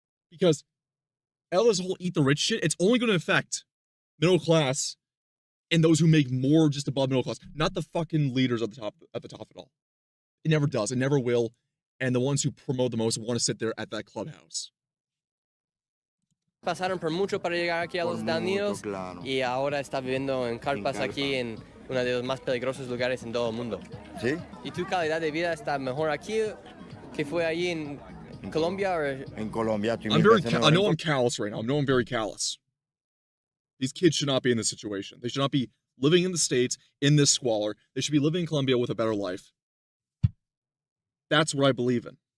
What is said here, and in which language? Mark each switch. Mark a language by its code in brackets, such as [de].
[en] Because all this whole eat the rich shit, it's only going to affect middle class and those who make more just above middle class, not the fucking leaders at the top of it all. It never does. It never will. And the ones who promote the most want to sit there at that clubhouse. [es] Pasaron por mucho para llegar aquí a los Estados Unidos, claro. Y ahora está viviendo en carpas aquí en uno de los más peligrosos lugares en todo el mundo. ¿Sí? ¿Y tu calidad de vida está mejor aquí que fue allí en Colombia? [en] Or... [es] En Colombia. [en] I know I'm callous right now. I know I'm very callous. These kids should not be in this situation. They should not be living in the States in this squalor. They should be living in Colombia with a better life. That's what I believe in.